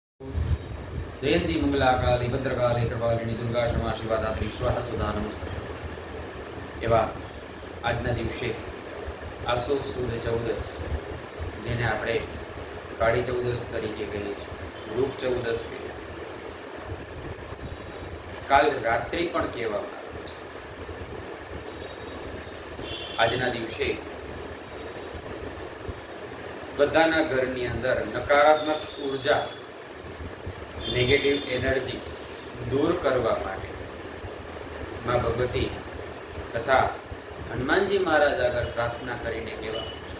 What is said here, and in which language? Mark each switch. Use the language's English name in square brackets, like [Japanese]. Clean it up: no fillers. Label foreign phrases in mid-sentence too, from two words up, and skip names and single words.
[Sanskrit] जयंती मंगलाकाली भद्रकाली कृपालिनी दुर्गा क्षमा शिवाधात्री स्वाहा सुधा नमस्ते। [Gujarati] एवा આજના દિવસે આસો સુદ ચૌદસ, જેને આપણે કાળી ચૌદસ તરીકે કહીએ છીએ, રૂપ ચૌદસ કહીએ, કાલ રાત્રિ પણ કહેવામાં આવે છે। આજના દિવસે બધાના ઘરની અંદર નકારાત્મક ઉર્જા, [English] negative energy [Gujarati] દૂર કરવા માટે માં ભગવતી તથા હનુમાનજી મહારાજ આગળ પ્રાર્થના કરીને કહેવાનું છે।